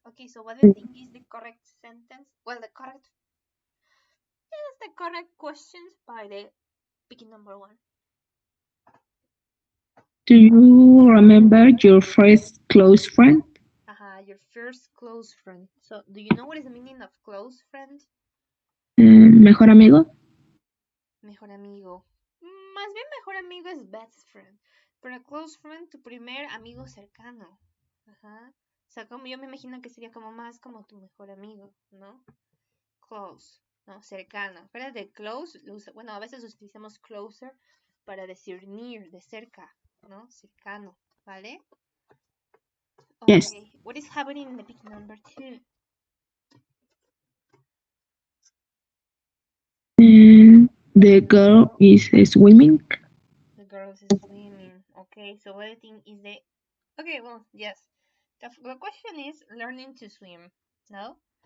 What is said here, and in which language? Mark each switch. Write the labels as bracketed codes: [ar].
[en] Okay, so what do you think is the correct sentence? Well, the correct is the correct questions by the picking number one. Do you remember your first close friend? Your first close friend. So, do you know what is the meaning of close friend? [es] Mejor amigo? Mejor amigo. Más bien mejor amigo es best friend. Pero close friend, tu primer amigo cercano. Ajá. O sea, como yo me imagino que sería como más como tu mejor amigo, ¿no? Close, ¿no? Cercano. Acuérdate de close, bueno, a veces utilizamos closer para decir near, de cerca, ¿no? Cercano, ¿vale? [en] Yes. Okay, what is happening in the pic number two? And the girl is swimming. The girls swimming. Okay, so what I think is the okay, well, yes. The question is learning to swim. No?